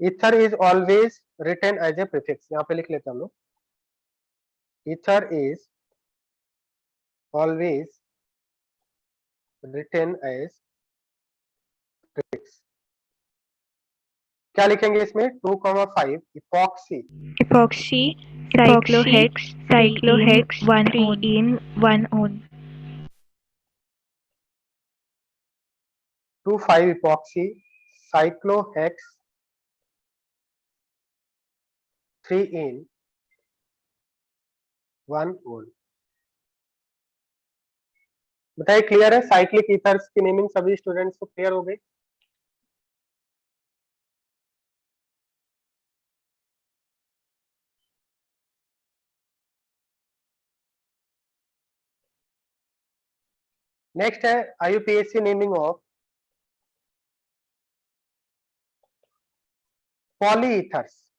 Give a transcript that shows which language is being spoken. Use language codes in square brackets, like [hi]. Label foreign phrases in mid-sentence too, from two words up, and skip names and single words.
[en] ether is always written as a prefix, [hi] यहाँ पे लिख लेते हैं हम लोग, [en] ether is always written as prefix. [hi] क्या लिखेंगे इसमें, 2,5 इपॉक्सी, [en] Epoxy. Cyclohex. Cyclohex. 1 in 1 on. 2,5 epoxy cyclohex 3 in 1 on। [hi] बताइए क्लियर है? [en] cyclic ethers [hi] की नेमिंग सभी स्टूडेंट्स को क्लियर हो गई? [en] next है IUPAC naming of polyethers।